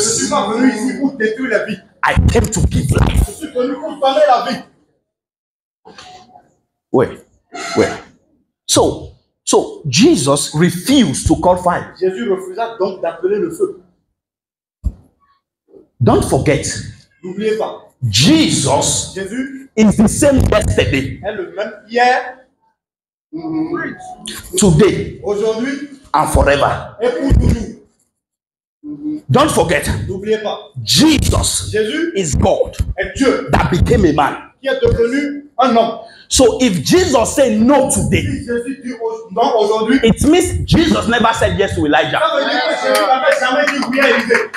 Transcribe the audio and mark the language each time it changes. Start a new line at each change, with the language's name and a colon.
French: suis pas venu ici pour détruire la vie.
English: I came to give life.
French: Je suis venu pour donner la vie.
English: Wait. So Jesus refused to call fire.
French: Jésus refusa donc d'appeler le feu.
English: Don't forget,
French: N'oubliez pas,
English: Jesus
French: Jésus
English: is the same yesterday,
French: est le même hier,
English: today,
French: aujourd'hui
English: and forever.
French: et pour toujours.
English: Don't forget,
French: N'oubliez pas,
English: Jesus
French: Jésus
English: is God
French: est Dieu
English: that became a man.
French: qui est devenu un homme.
English: So if Jesus said no today,
French: Si Jésus dit non aujourd'hui,
English: it means Jesus never said yes to Elijah.
French: ça veut dire que Jésus n'avait jamais dit oui à Élisée.